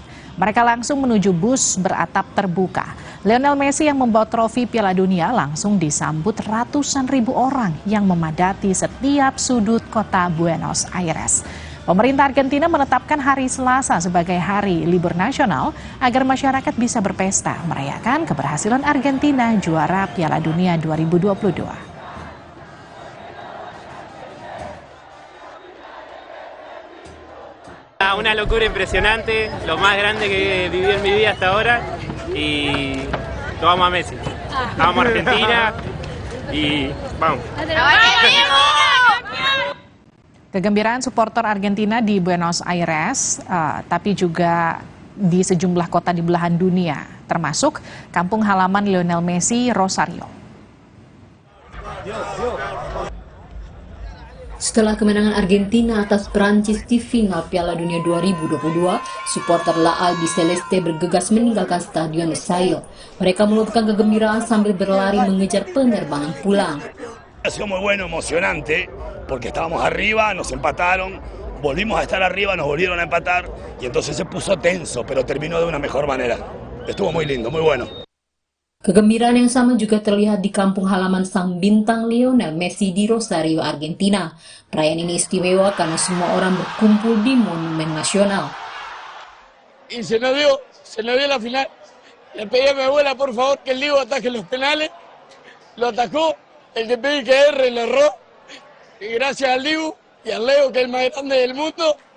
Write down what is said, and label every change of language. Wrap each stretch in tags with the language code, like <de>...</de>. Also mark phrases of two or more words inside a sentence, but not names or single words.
<id>Mereka langsung menuju bus beratap terbuka. Lionel Messi yang membawa trofi Piala Dunia langsung disambut ratusan ribu orang yang memadati setiap sudut kota Buenos Aires. Pemerintah Argentina menetapkan hari Selasa sebagai hari libur nasional agar masyarakat bisa berpesta merayakan keberhasilan Argentina juara Piala Dunia 2022.</id> <es>Una locura impresionante, lo más grande que he vivido en mi vida hasta ahora y lo vamos a Messi, vamos a Argentina y vamos.</es> <id>Kegembiraan supporter Argentina di Buenos Aires, tapi juga di sejumlah kota di belahan dunia, termasuk kampung halaman Lionel Messi, Rosario. Setelah kemenangan Argentina atas Prancis di final Piala Dunia 2022, supporter La Albiceleste bergegas meninggalkan Stadion Lusail. Mereka menuturkan kegembiraan sambil berlari mengejar penerbangan pulang.</id> <es>Ha sido muy bueno, emocionante, porque estábamos arriba, nos empataron, volvimos a estar arriba, nos volvieron a empatar, y entonces se puso tenso, pero terminó de una mejor manera. Estuvo muy lindo, muy bueno.</es> <id>Kegembiraan yang sama juga terlihat di kampung halaman sang bintang Lionel Messi di Rosario, Argentina. Perayaan ini istimewa karena semua orang berkumpul di Monumen Nasional.</id> <es>Y se nos dio la final. Le pedí a mi abuela, por favor, que el Diego ataque los penales. Lo atacó, el que pedí que erre lo erró. Y gracias al Diego y al Leo, que es el más grande del mundo,</es>